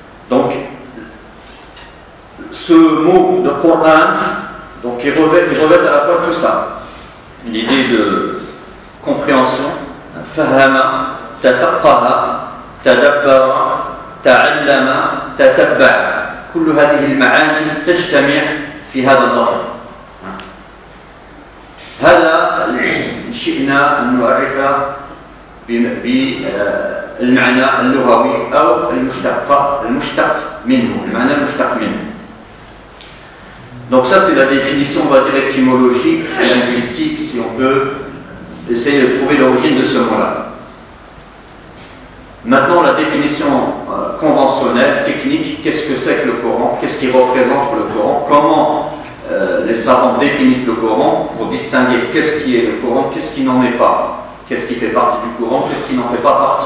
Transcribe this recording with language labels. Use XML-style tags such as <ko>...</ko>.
<fr>Donc, ce mot de Coran, donc, il revêt à la fois tout ça, l'idée de compréhension, fahama, tafaqqaha, tadabbara, ta'allama, tatabba'a.</fr> <ar>كل هذه المعاني تجتمع في هذا اللفظ. هذا شئنا أن نعرفه بالمعنى اللغوي أو المشتق منه، المعنى المشتق منه.</ar> <fr>Donc ça c'est la définition, on va dire, étymologique, linguistique, si on peut essayer de trouver l'origine de ce mot-là. Maintenant, la définition conventionnelle, technique, qu'est-ce que c'est que le Coran, qu'est-ce qui représente le Coran, comment les savants définissent le Coran pour distinguer qu'est-ce qui est le Coran, qu'est-ce qui n'en est pas, qu'est-ce qui fait partie du Coran, qu'est-ce qui n'en fait pas partie.</fr>